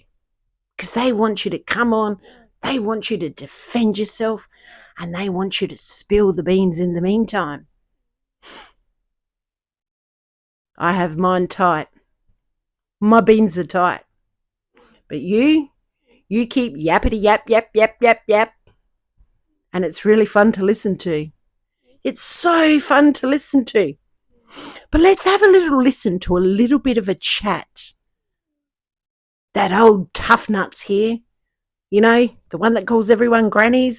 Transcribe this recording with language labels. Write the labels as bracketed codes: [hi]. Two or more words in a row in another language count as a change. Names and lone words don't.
[en] Because they want you to come on, they want you to defend yourself, and they want you to spill the beans in the meantime. I have mine tight. My beans are tight. But you keep yappity yap, yap, yap, yap, yap. And it's really fun to listen to. It's so fun to listen to. But let's have a little listen to a little bit of a chat. That old tough nuts here, you know, the one that calls everyone grannies.